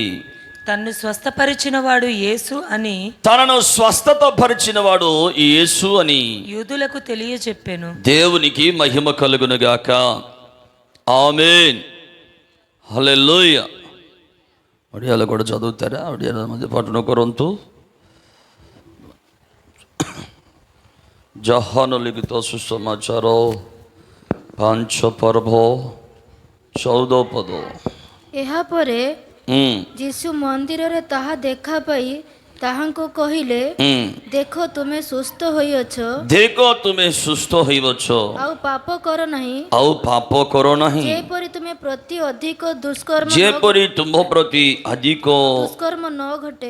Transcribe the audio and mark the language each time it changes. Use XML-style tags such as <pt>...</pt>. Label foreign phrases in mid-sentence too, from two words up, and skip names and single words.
<te>తనను స్వస్థపరిచిన వాడు యేసు అని యూదులకు తెలియచెప్పెను. దేవునికి మహిమ కలుగునుగాక. ఆమేన్. హల్లెలూయా. ఒడియాలో కూడా చదువుతారా? ఒడియాల మధ్య పాటున కొరంతు</te> <or>ଜହାନ ଲିଖିତ ସୁସମାଚାର 5 ପର୍ବ 14 ପଦ। ଏହାପରେ ଯୀଶୁ ମନ୍ଦିରରେ ତାହା ଦେଖା ପାଇ ତାହାଙ୍କୁ କହିଲେ, ଦେଖ ତୁମେ ସୁସ୍ଥ ହୋଇଅଛ, ଆଉ ପାପ କର ନାହିଁ, ଯେପରି ତୁମ ପ୍ରତି ଅଧିକ ଦୁଷ୍କର୍ମ ନ ଘଟେ,</or>